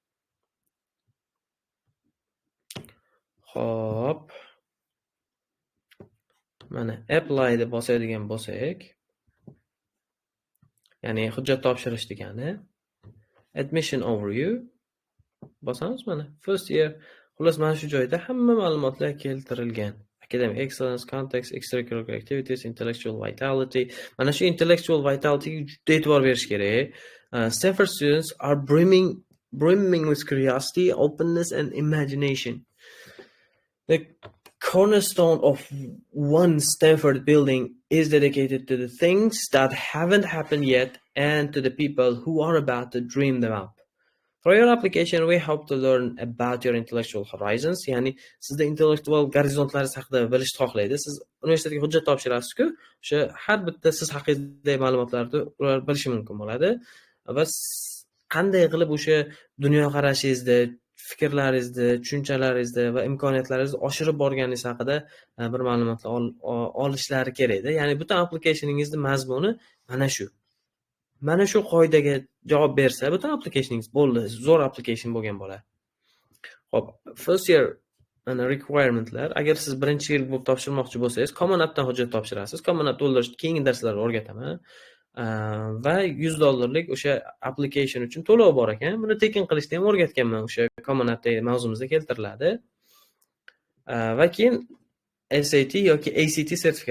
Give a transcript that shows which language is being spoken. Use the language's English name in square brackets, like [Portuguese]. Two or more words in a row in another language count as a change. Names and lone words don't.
[Uzbek] Xo'p. Mana apply deb bosadigan bo'lsak, ya'ni hujjat topshirish degani. [English] Admission overview [Uzbek] bosamiz mana. [English] First year. [Uzbek] Xullas mana shu joyda hamma ma'lumotlar keltirilgan. [English] Academic excellence, context, extracurricular activities, intellectual vitality. [Uzbek] Mana shu [English] intellectual vitality [Uzbek] juda e'tibor berish kerak. [English] Stanford students are brimming with curiosity, openness and imagination. The cornerstone of one Stanford building is dedicated to the things that haven't happened yet and to the people who are about to dream them up. For your application, we hope to learn about your intellectual horizons. [Uzbek] Ya'ni sizda intellektual gorizontlaringiz haqida bilishni xohlaydi. Siz universitetga hujjat topshirasiz-ku, o'sha har bitta siz haqidagi ma'lumotlarni ular bilishi mumkin bo'ladi. Va qanday qilib o'sha dunyoqarashingizni, fikrlaringizni, tushunchalaringizni va imkoniyatlaringizni oshirib borganingiz haqida bir ma'lumotlar olishlari kerak-da. Ya'ni butun applicationingizni mazmuni mana shu. Mana shu qoidaga javob bersa, butun applicationingiz bo'ldi, zo'r application bo'lgan bo'ladi. Xo'p, [English] first year requirementlar. [Uzbek] Agar siz birinchi yil bo'lib topshirmoqchi bo'lsangiz, Common App'dan hujjat topshirasiz. Common App to'ldirishni keyingi darslarda o'rgataman. Va $100 o'sha application uchun to'lov bor ekan. Buni tekin qilishni ham o'rgatganman, o'sha Common App'dagi mavzumizda keltiriladi. Va keyin SAT yoki ACT sertifikat.